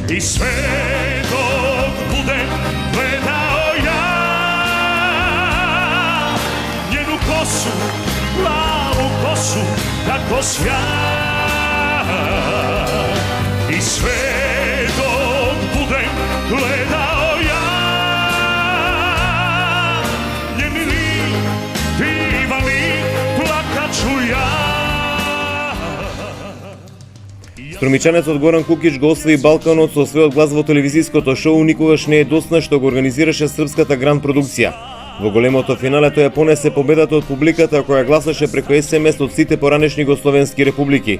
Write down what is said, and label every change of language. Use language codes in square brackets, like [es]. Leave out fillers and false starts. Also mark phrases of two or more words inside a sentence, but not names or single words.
[sr] I sve dok budem gledao ja njenu kosu, plavu kosu, kako sja. I sve dok budem gledao ja njeni lik, divan lik, plakat ću ja. [mk] Струмичанецот Горан Кукич го освои Балканот со својот глас во телевизиското шоу Никогаш не е досна, што го организираше српската гранд продукција. Во големото финале тој ја понесе победата од публиката која гласаше преку СМС од сите поранешни југословенски републики.